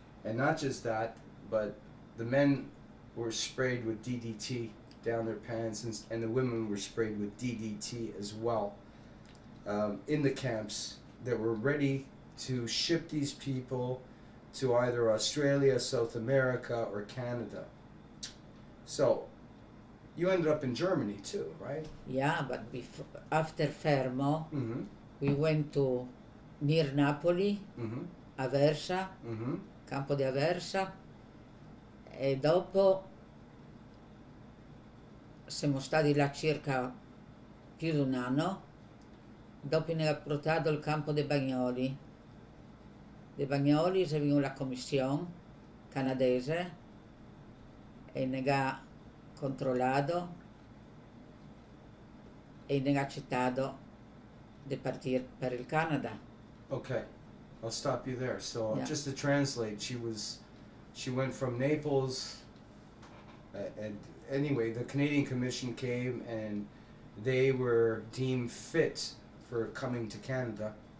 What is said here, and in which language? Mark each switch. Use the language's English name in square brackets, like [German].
[English] And not just that, but the men were sprayed with DDT down their pants, and the women were sprayed with DDT as well in the camps that were ready to ship these people to either Australia, South America, or Canada. So you ended up in Germany too, right? Yeah, but after Fermo, we went to near Napoli, Aversa, Campo di Aversa, [Italian] e dopo siamo stati là circa più di un anno. Dopo ne ha portato il campo dei Bagnoli. Dei Bagnoli si veniva la commissione canadese e ne ha controllato e ne ha accettato di partire per il Canada. [English] Okay, I'll stop you there. So Yeah. just to translate, she went from Naples, and anyway, the Canadian Commission came and they were deemed fit for coming to Canada.